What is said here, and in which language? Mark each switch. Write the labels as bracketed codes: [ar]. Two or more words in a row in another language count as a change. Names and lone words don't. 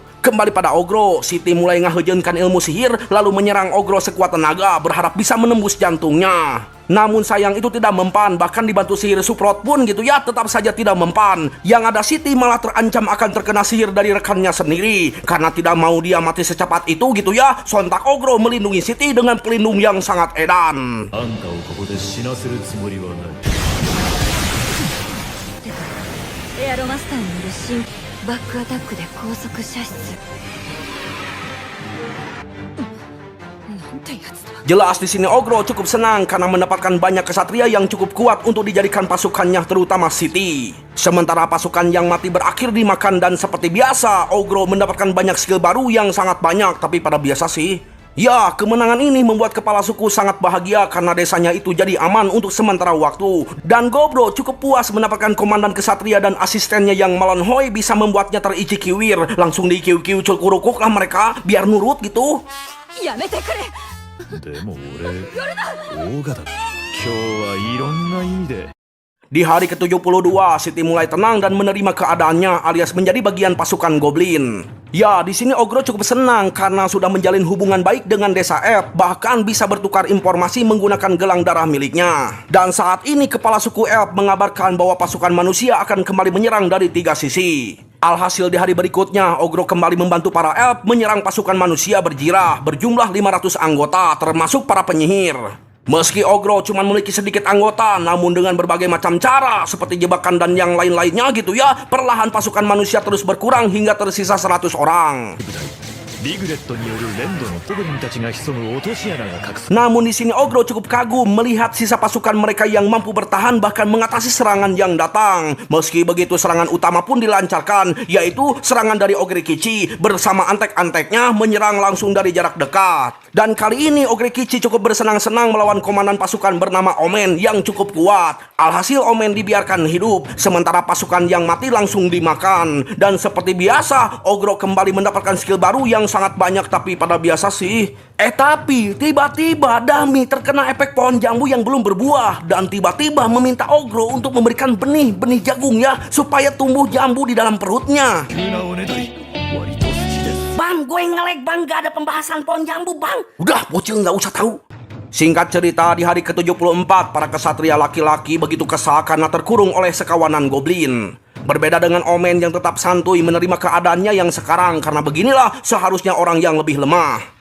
[id] Kembali pada Ogro, Siti mulai ngahejeunkan ilmu sihir lalu menyerang Ogro sekuat tenaga berharap bisa menembus jantungnya. Namun sayang itu tidak mempan, bahkan dibantu sihir support pun gitu ya tetap saja tidak mempan. Yang ada Siti malah terancam akan terkena sihir dari rekannya sendiri. Karena tidak mau dia mati secepat itu gitu ya, sontak Ogro melindungi Siti dengan pelindung yang sangat edan. [ja] あんたをここで死なせるつもりはないエアロマスターによる新バックアタックで高速射出。なんてやつだ。 [id] Jelas di sini Ogro cukup senang karena mendapatkan banyak kesatria yang cukup kuat untuk dijadikan pasukannya, terutama Siti. Sementara pasukan yang mati berakhir dimakan dan seperti biasa Ogro mendapatkan banyak skill baru yang sangat banyak, tapi pada biasa sih. Ya, kemenangan ini membuat kepala suku sangat bahagia karena desanya itu jadi aman untuk sementara waktu. Dan Gobro cukup puas mendapatkan komandan kesatria dan asistennya yang Malonhoi bisa membuatnya terici-kiwir. Langsung dikiu-kiu culkurukuk lah mereka biar nurut gitu. [ja] やめてくれ。でも俺オーガだ今日はいろんな意味で [id] Di hari ke-72, Siti mulai tenang dan menerima keadaannya alias menjadi bagian pasukan Goblin. Ya, di sini Ogro cukup senang karena sudah menjalin hubungan baik dengan desa Elf, bahkan bisa bertukar informasi menggunakan gelang darah miliknya. Dan saat ini kepala suku Elf mengabarkan bahwa pasukan manusia akan kembali menyerang dari 3 sisi. Alhasil di hari berikutnya, Ogro kembali membantu para Elf menyerang pasukan manusia berjirah berjumlah 500 anggota termasuk para penyihir. Meski Ogro cuma memiliki sedikit anggota, namun dengan berbagai macam cara seperti jebakan dan yang lain-lainnya gitu ya, perlahan pasukan manusia terus berkurang hingga tersisa 100 orang. [ja] リグレットによる連動のゴブリンたちが潜む落とし穴が隠さ [id] Namun di sini Ogro cukup kagum melihat sisa pasukan mereka yang mampu bertahan bahkan mengatasi serangan yang datang. Meski begitu serangan utama pun dilancarkan, yaitu serangan dari Ogre Kichi bersama antek-anteknya menyerang langsung dari jarak dekat. Dan kali ini Ogre Kichi cukup bersenang-senang melawan komandan pasukan bernama Omen yang cukup kuat. Alhasil Omen dibiarkan hidup, sementara pasukan yang mati langsung dimakan. Dan seperti biasa, Ogro kembali mendapatkan skill baru yang sangat banyak tapi pada biasa sih. Tapi tiba-tiba Dami terkena efek pohon jambu yang belum berbuah dan tiba-tiba meminta Ogro untuk memberikan benih-benih jagung ya supaya tumbuh jambu di dalam perutnya. [ja] 急なおねだり割と好きです [id] Bang, gue ngelag bang, gak ada pembahasan pohon jambu bang. Udah, bocil nggak usah tahu. Singkat cerita, di hari ke-74, para kesatria laki-laki begitu kesal karena terkurung oleh sekawanan goblin. Berbeda dengan Omen yang tetap santuy menerima keadaannya yang sekarang, karena beginilah seharusnya orang yang lebih lemah.